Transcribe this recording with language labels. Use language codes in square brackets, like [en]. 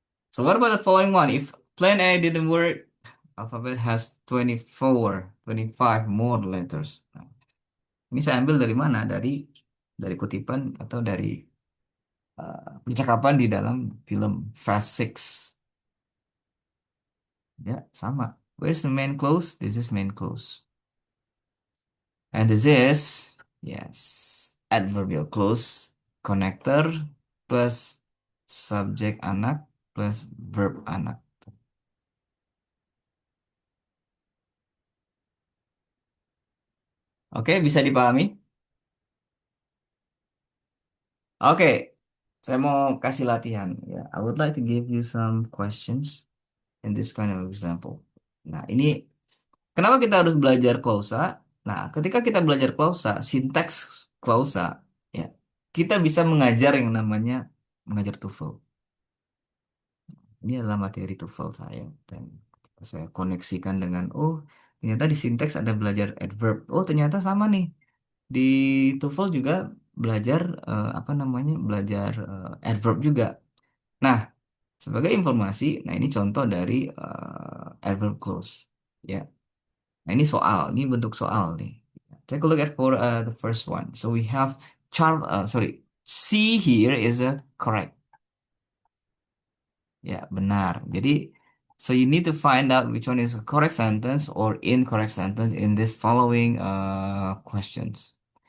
[en] So what about the following one? If plan A didn't work, alphabet has 24, 25 more letters. [id] Nah, ini saya ambil dari mana? Dari kutipan atau dari percakapan di dalam film Fast Six. Ya, sama. [en] Where's the main clause? This is main clause. And this is, yes, adverbial clause, connector plus [id] subjek anak [en] plus verb anak. [id] Oke, bisa dipahami? Oke, saya mau kasih latihan. [en] Ya, I would like to give you some questions in this kind of example. [id] Nah, ini kenapa kita harus belajar klausa? Nah, ketika kita belajar klausa, sintaks klausa, ya, kita bisa mengajar yang namanya mengajar TOEFL. Ini adalah materi TOEFL saya dan saya koneksikan dengan ternyata di sinteks ada belajar adverb. Oh, ternyata sama nih. Di TOEFL juga belajar apa namanya? Belajar adverb juga. Nah, sebagai informasi, nah ini contoh dari adverb clause. Ya. Nah, ini soal, ini bentuk soal nih. [en] Take a look at for the first one. So we have C here is a correct. [id] Ya, benar. Jadi [en] So you need to find out which one is a correct sentence or incorrect sentence in this following questions.